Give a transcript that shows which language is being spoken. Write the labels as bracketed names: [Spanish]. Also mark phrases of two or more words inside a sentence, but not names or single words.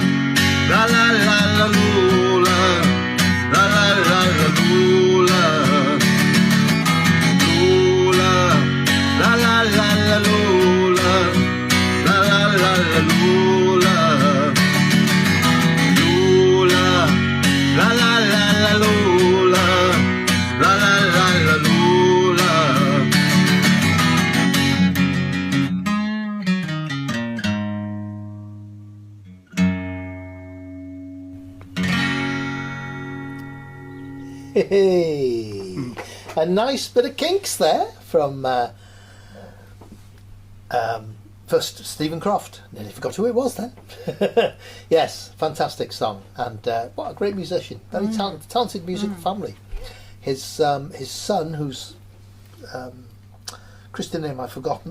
[English] La la la la Lola, la la la la Lola, Lola, la la la la Lola, la la la la Lola, Lola, la la la la Lola, la la la la Lola. Hey, a nice bit of Kinks there from first Stephen Croft. Nearly forgot who it was then. Yes, fantastic song, and what a great musician. Very talented musical family. His son, whose Christian name I've forgotten.